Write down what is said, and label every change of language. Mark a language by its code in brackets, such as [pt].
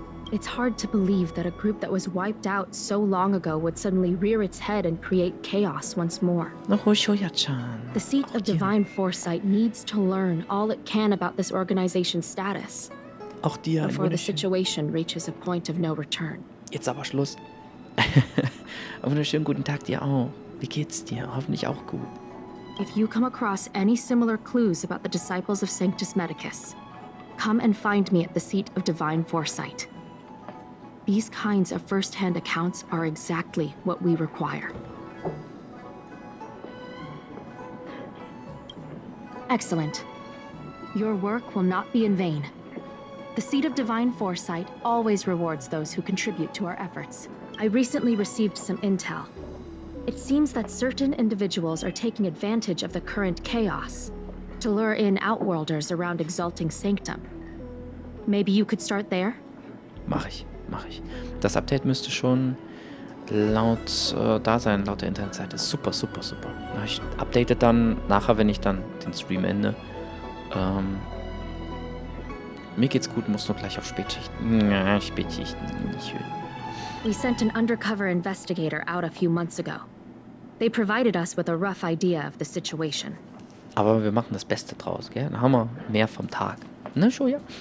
[en] It's hard to believe that a group that was wiped out so long ago would suddenly rear its head and create chaos once more. Hoya-chan. The seat of divine foresight needs to learn all it can about this organization's status [de] Auch dir ein [en] before the [de] Wunderschön. [en] situation reaches a point of no return. [de] Jetzt aber Schluss. Einen wunderschönen guten Tag dir auch. Wie geht's dir? Hoffentlich auch gut. [en] If you come across any similar clues about the disciples of Sanctus Medicus, come and find me at the seat of divine foresight. These kinds of first-hand accounts are exactly what we require. Excellent. Your work will not be in vain. The Seat of Divine Foresight always rewards those who contribute to our efforts. I recently received some intel. It seems that certain individuals are taking advantage of the current chaos to lure in Outworlders around Exalting Sanctum. Maybe you could start there? [de] Mach ich. Das Update müsste schon laut da sein, laut der Internetseite. Super. Na, ich update dann nachher, wenn ich dann den Stream ende. Mir geht's gut, muss nur gleich auf Spätschichten. Ja, Spätschichten, nicht schön. [en] We sent an undercover investigator out a few months ago. They provided us with a rough idea of the situation. [de] Aber wir machen das Beste draus, gell? Dann haben wir mehr vom Tag. Ne, Shoya?